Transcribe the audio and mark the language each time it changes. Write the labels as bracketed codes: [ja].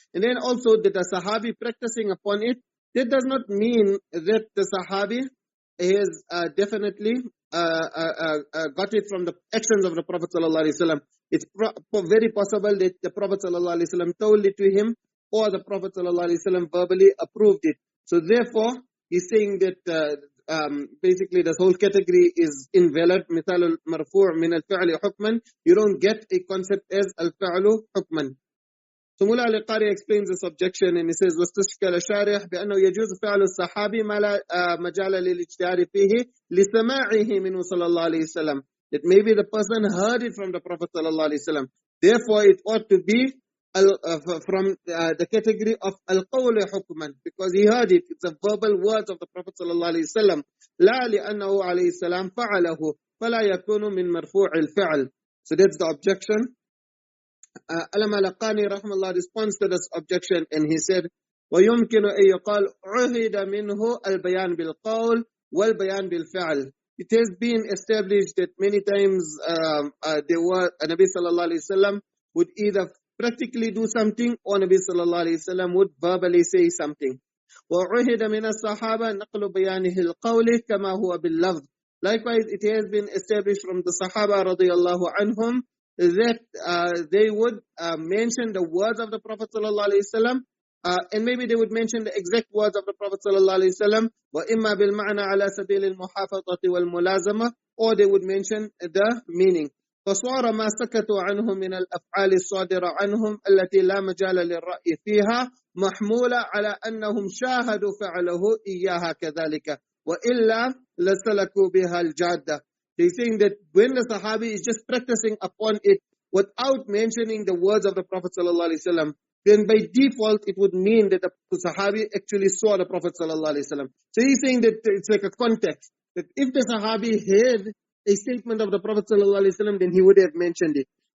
[en] And then also that the Sahabi practicing upon it, that does not mean that the Sahabi has definitely got it from the actions of the Prophet sallallahu alaihi wasallam. It's very possible that the Prophet sallallahu alaihi wasallam told it to him, or the Prophet sallallahu alaihi wasallam verbally approved it. So therefore, he's saying that basically this whole category is invalid. [ar] مثال المرفوع من الفعل حكما. [en] You don't get a concept as الفعل حكما. So Mullah al-Qari explains this objection and he says, [ar] واستشكل شارح بأنه يجوز فعل الصحابي ما لا مجال للاجتهاد فيه لسماعه منه صلى الله عليه وسلم. [en] That maybe the person heard it from the Prophet صلى الله عليه وسلم. Therefore, it ought to be from the category of al-qawl hukman, because he heard it. It's the verbal words of the Prophet sallallahu alaihi wasallam. [ar] لا لأنه عليه السلام فعله فلا يكون من مرفوع الفعل. [en] So that's the objection. Allama al-Qani rahmallah responds to this objection and he said, [ar] ويمكن أن يقال عهد منه البيان بالقول والبيان بالفعل. [en] It has been established that many times Nabi sallallahu alaihi wasallam would either practically do something, or Nabi sallallahu alaihi wasallam would verbally say something. [ar] وعهد من الصحابة نقل بيانه القول كما هو باللفظ. [en] Likewise, it has been established from the Sahaba radiyallahu anhum that they would mention the words of the Prophet sallallahu alaihi wasallam, and maybe they would mention the exact words of the Prophet sallallahu alaihi wasallam, [ar] وإما بالمعنى على سبيل المحافظة والملازمة, [en] or they would mention the meaning. [ar] فصار ما سكتوا عنه من الأفعال الصادرة عنهم التي لا مجال للرأي فيها محمولة على أنهم شاهدوا فعله إياها كذلك وإلا لسلكوا بها الجادة. [en] He's saying that when the Sahabi is just practicing upon it without mentioning the words of the Prophet sallallahu alaihi wasallam, then by default it would mean that the Sahabi actually saw the Prophet sallallahu alaihi wasallam. So he's saying that it's like a context, that if the Sahabi had a statement of the Prophet sallallahu alaihi wasallam, then he would have mentioned it.